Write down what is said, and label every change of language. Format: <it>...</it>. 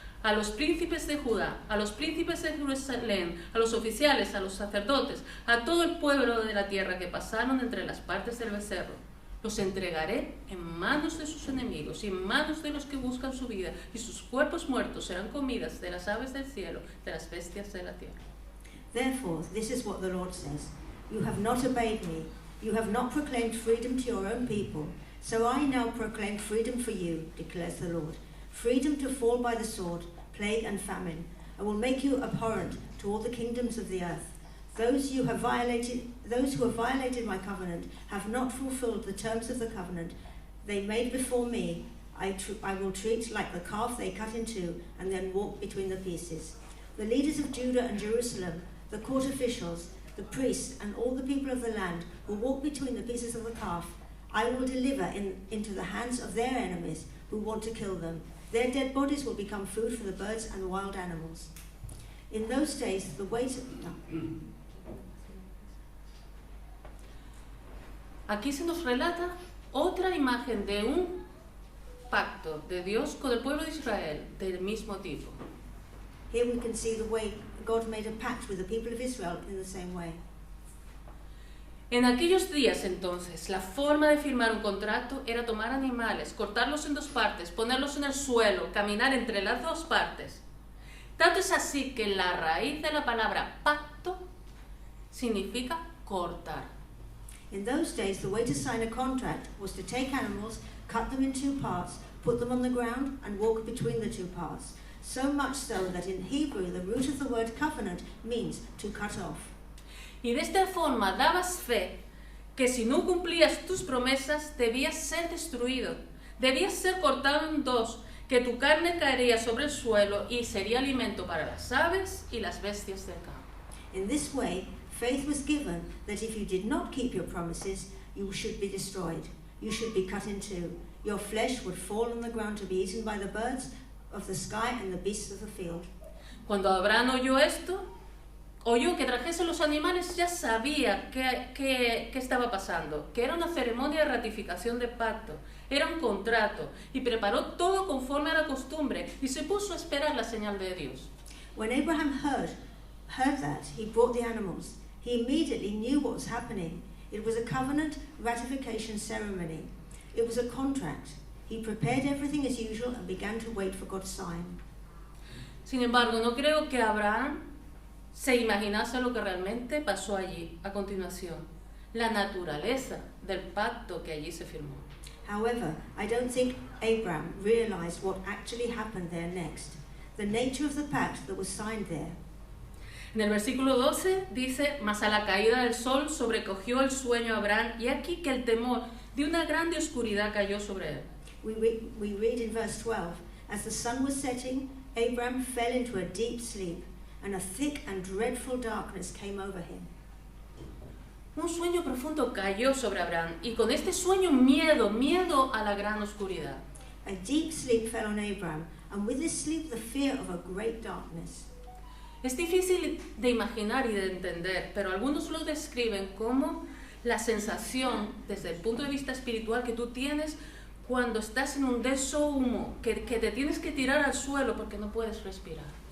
<es>A los príncipes de Judá, a los príncipes de Jerusalén, a los oficiales, a los sacerdotes, a todo el pueblo de la tierra que pasaron entre las partes del becerro. Los entregaré en manos de sus enemigos y en manos de los que buscan su vida, y sus cuerpos muertos serán comidas de las aves del cielo, de las bestias de la tierra.</es> <en>Therefore, this is what the Lord says. You have not obeyed me. You have not proclaimed freedom to your own people. So I now proclaim freedom for you, declares the Lord. Freedom to fall by the sword, plague and famine. I will make you abhorrent to all the kingdoms of the earth. Those who have violated my covenant have not fulfilled the terms of the covenant they made before me. I will treat like the calf they cut in two and then walk between the pieces. The leaders of Judah and Jerusalem, the court officials, the priests, and all the people of the land who walk between the pieces of the calf, I will deliver into the hands of their enemies who want to kill them. Their dead bodies will become food for the birds and the wild animals. In those days, the weight...</en> <es>Aquí se nos relata otra imagen de un pacto de Dios con el pueblo de Israel del mismo tipo.</es> <en>Here we can see the way God made a pact with the people of Israel in the same way.</en> <es>En aquellos días entonces, la forma de firmar un contrato era tomar animales, cortarlos en dos partes, ponerlos en el suelo, caminar entre las dos partes. Tanto es así que la raíz de la palabra pacto significa cortar.</es> <en>In those days, the way to sign a contract was to take animals, cut them in two parts, put them on the ground, and walk between the two parts. So much so that in Hebrew, the root of the word covenant means to cut off.</en> <es>Y de esta forma dabas fe que si no cumplías tus promesas debías ser destruido, debías ser cortado en dos, que tu carne caería sobre el suelo y sería alimento para las aves y las bestias del campo.</es> <en>In this way, faith was given that if you did not keep your promises, you should be destroyed. You should be cut in two. Your flesh would fall on the ground to be eaten by the birds of the sky and the beasts of the field.</en> <es>Cuando Abraham oyó esto, oyó que trajese los animales, ya sabía qué estaba pasando, que era una ceremonia de ratificación de pacto, era un contrato, y preparó todo conforme a la costumbre, y se puso a esperar la señal de Dios.</es> <en>When Abraham heard that, he brought the animals. He immediately knew what was happening. It was a covenant ratification ceremony. It was a contract. He prepared everything as usual and began to wait for God's sign.</en> <es>Sin embargo, no creo que Abraham se imaginase lo que realmente pasó allí, a continuación, la naturaleza del pacto que allí se firmó.</es> <en>However, I don't think Abraham realized what actually happened there next, the nature of the pact that was signed there.</en> <es>En el versículo 12 dice: mas a la caída del sol sobrecogió el sueño a Abraham, y aquí que el temor de una grande oscuridad cayó sobre él.</es> <en>We read in verse 12, as the sun was setting, Abraham fell into a deep sleep, and a thick and dreadful darkness came over him.</en> <es>Un sueño profundo cayó sobre Abraham, y con este sueño miedo a la gran oscuridad.</es> <en>A deep sleep fell on Abraham, and with this sleep the fear of a great darkness.</en> <es>Es difícil de imaginar y de entender, pero algunos lo describen como la sensación, desde el punto de vista espiritual, que tú tienes cuando estás en un denso humo, que te tienes que tirar al suelo porque no puedes respirar.</es>